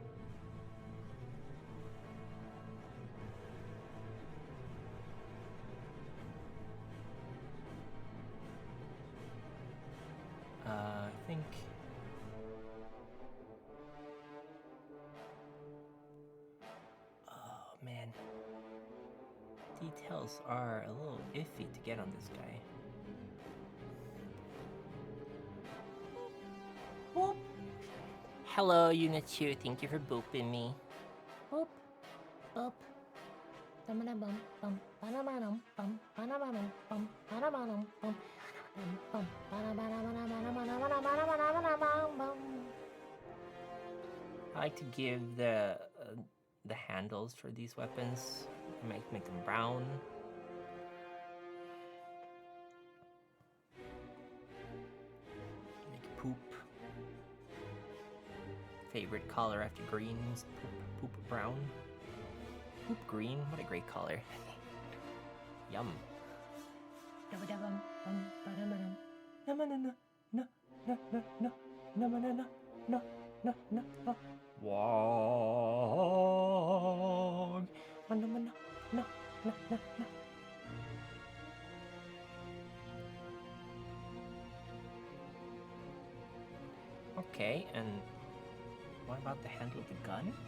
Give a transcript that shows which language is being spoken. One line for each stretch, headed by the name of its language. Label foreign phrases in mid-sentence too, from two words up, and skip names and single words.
English: I think oh man, details are a little iffy to get on this guy. Boop. Hello, Unit 2. Thank you for booping me. Boop, boop. Dum-a-dum-bum, bum, ba-da-ba-dum, bum, ba-da-ba-dum, bum, ba-da-ba-dum, bum, bum, ba-da-ba-da-ba-da-ba-da-ba-da-ba-da-ba-da-ba-da-ba-dum, bum. I like to give the handles for these weapons, make them brown. Make poop. Favorite color after green is poop brown. Poop green, what a great color. Yum. Dum-a-dum, bum, ba-da-ba-dum. No. Walk. No. Okay, and what about the handle of the gun?